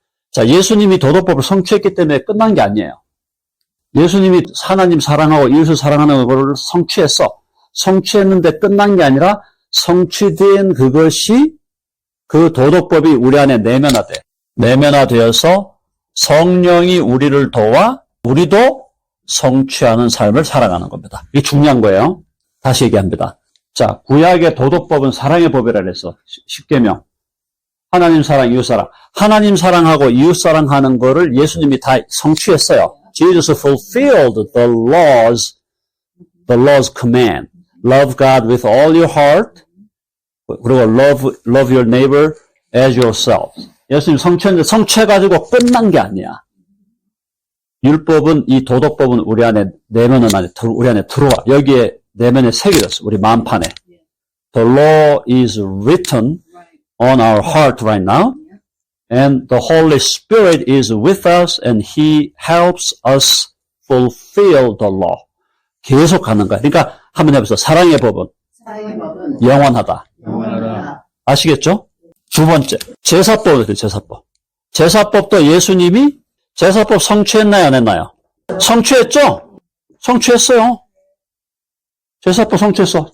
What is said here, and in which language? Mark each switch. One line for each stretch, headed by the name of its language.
Korean: 자, 예수님이 도덕법을 성취했기 때문에 끝난 게 아니에요. 예수님이 하나님 사랑하고 이웃을 사랑하는 것을 성취했는데 끝난 게 아니라 성취된 그것이 그 도덕법이 우리 안에 내면화되어서 성령이 우리를 도와 우리도 성취하는 삶을 살아가는 겁니다. 이게 중요한 거예요. 다시 얘기합니다. 자, 구약의 도덕법은 사랑의 법이라 그래서 10계명. 하나님 사랑, 이웃 사랑. 하나님 사랑하고 이웃 사랑하는 거를 예수님이 다 성취했어요.
English: Jesus fulfilled the law's command. Love God with all your heart. 그리고 love your neighbor as yourself.
Korean: 예수님 성취했는데 성취해가지고 끝난 게 아니야. 율법은, 이 도덕법은 우리 안에, 우리 안에 들어와. 여기에 내면에 새겨졌어. 우리 마음판에.
English: The law is written on our heart right now. And the Holy Spirit is with us and He helps us fulfill the law.
Korean: 계속 가는 거야. 그러니까 한번 해보세요. 사랑의 법은 영원하다. 아시겠죠? 두 번째, 제사법이에요. 제사법도 예수님이 제사법 성취했나요? 안 했나요? 성취했죠? 성취했어요. 제사법 성취했어.